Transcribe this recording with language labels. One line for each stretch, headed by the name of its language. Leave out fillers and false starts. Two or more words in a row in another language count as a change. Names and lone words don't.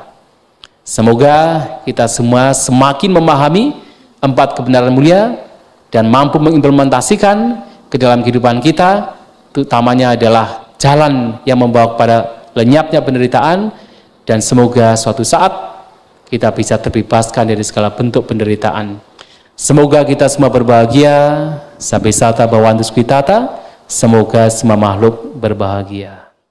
Indonesian: Semoga kita semua semakin memahami 4 kebenaran mulia dan mampu mengimplementasikan ke dalam kehidupan kita, utamanya adalah jalan yang membawa kepada lenyapnya penderitaan, dan semoga suatu saat kita bisa terbebaskan dari segala bentuk penderitaan. Semoga kita semua berbahagia,
Pali: sampai sata bhavantu sukhitata,
Indonesian: semoga semua makhluk berbahagia.